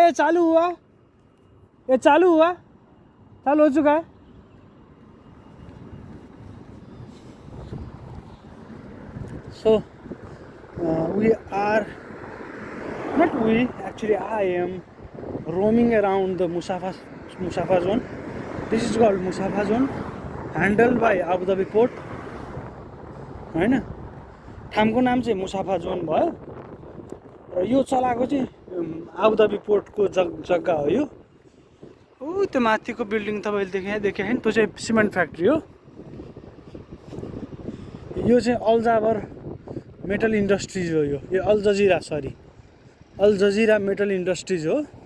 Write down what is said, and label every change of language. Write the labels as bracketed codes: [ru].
[hi] ये चालू हुआ, ये चालू हुआ, चालू हो चुका है। [en] So we are not we actually I am roaming around the Musafa zone. This is called Musafa zone, handled by Abu Dhabi port [ne] हैन। ठाउँको नाम चाहिँ मुसाफा जोन भयो र यो चलाएको चाहिँ आबु धाबी पोर्टको जग्गा हो। यो त्यो माथिको बिल्डिङ तपाईले देखे हैन, त्यो चाहिँ सिमेन्ट फ्याक्ट्री हो। यो चाहिँ अल जाबर मेटल इन्डस्ट्रिज हो। यो all Jazeera sorry all Jazeera metal industries हो।